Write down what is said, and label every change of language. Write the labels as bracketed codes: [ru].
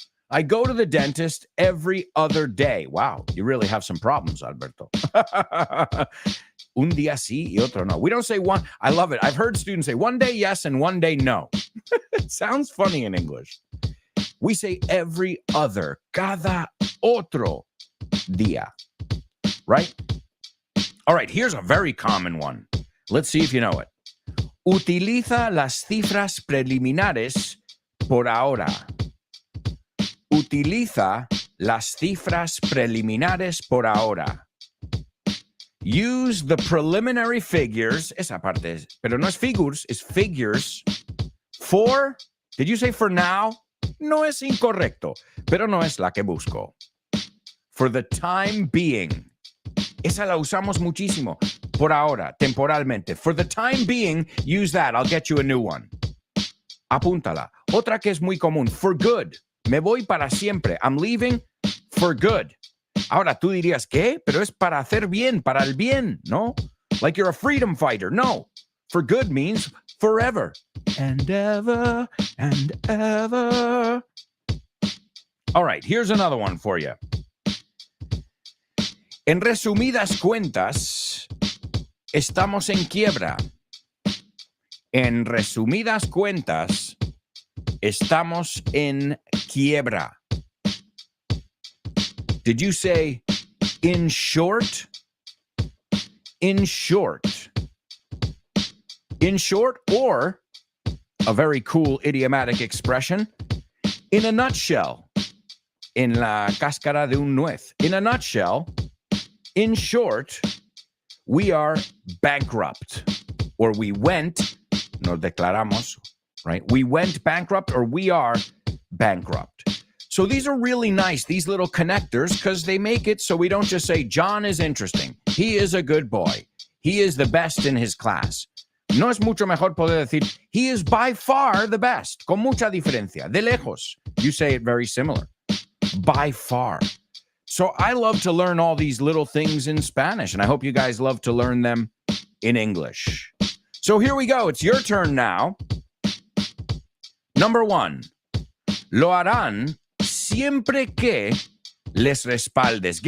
[en] I go to the dentist every other day. Wow, you really have some problems, Alberto. [es] Un día sí y otro no. [en] We don't say one. I love it. I've heard students say one day yes and one day no. It sounds funny in English. We say every other, [es] cada otro día, [en] right? All right, here's a very common one. Let's see if you know it. [es] Utiliza las cifras preliminares por ahora. Utiliza las cifras preliminares por ahora. [en] Use the preliminary figures, [es] esa parte, pero no es [en] figures, es figures, for, did you say for now? [es] No es incorrecto, pero no es la que busco. [en] For the time being. [es] Esa la usamos muchísimo. Por ahora, temporalmente. [en] For the time being, use that. I'll get you a new one. [es] Apúntala. Otra que es muy común. [en] For good. [es] Me voy para siempre. [en] I'm leaving for good. [es] Ahora, tú dirías, ¿qué? Pero es para hacer bien, para el bien, ¿no? [en] Like you're a freedom fighter. No. For good means forever. And ever, and ever. All right, here's another one for you. [es] En resumidas cuentas, estamos en quiebra. En resumidas cuentas, estamos en quiebra. [en] Did you say in short? In short. In short, or a very cool idiomatic expression, in a nutshell. [es] En la cáscara de un nuez. [en] In a nutshell, in short, we are bankrupt. Or we went, [es] nos declaramos, [en] right? We went bankrupt or we are bankrupt. So these are really nice, these little connectors, because they make it so we don't just say, John is interesting. He is a good boy. He is the best in his class. [es] No es mucho mejor poder decir, [en] he is by far the best, [es] con mucha diferencia, de lejos. [en] You say it very similar, by far. So I love to learn all these little things in Spanish, and I hope you guys love to learn them in English. So here we go. It's your turn now. Number 1. [es] Lo harán siempre que les respaldes.